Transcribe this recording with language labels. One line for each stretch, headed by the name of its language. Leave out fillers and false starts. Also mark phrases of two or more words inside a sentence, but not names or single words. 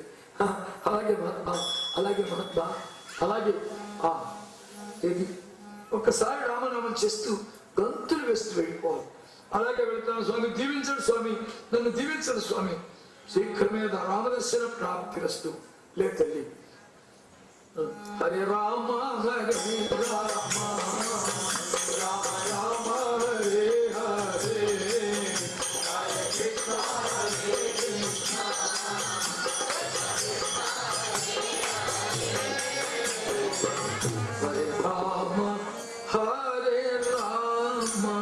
Telugu: అలాగే మహాత్మా, అలాగే మహాత్మా, అలాగే ఏది ఒక్కసారి రామనామం చేస్తూ గంతులు వేస్తూ వెళ్ళిపోవాలి. అలాగే వెళ్తాను స్వామి, దీవించడు స్వామి, నన్ను దీవించడు స్వామి.
Sanskrit: శీఘ్రమే రామదర్శన ప్రాప్తిరస్తు.
Telugu: లే తల్లి.
Sanskrit: హరే రామ హరే రామ రామ రామ హరే హరే హరే కృష్ణ హరే కృష్ణ హరే రామ హరే రామ